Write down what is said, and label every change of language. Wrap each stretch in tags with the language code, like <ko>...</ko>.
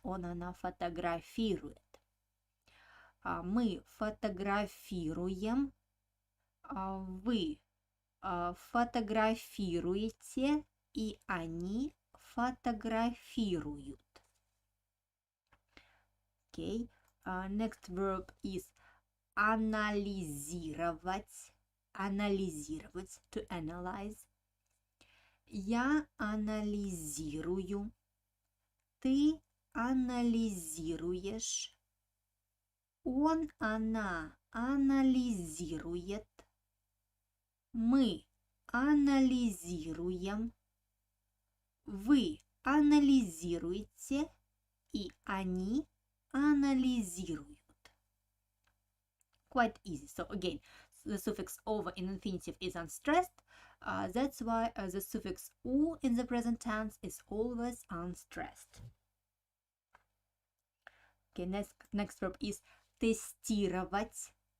<ru>Он, она фотографирует. Мы фотографируем. Вы фотографируете, и они фотографируют.</ru> <en>Okay. Next verb is анализировать. Анализировать, to analyze.</en> <ru>Я анализирую. Ты анализируешь. Он, она анализирует. Мы анализируем. Вы анализируете, и они анализируют.</ru> <en>Quite easy. So again, the suffix over in infinitive is unstressed. That's why the suffix u in the present tense is always unstressed. Okay, next verb is тестировать.</en>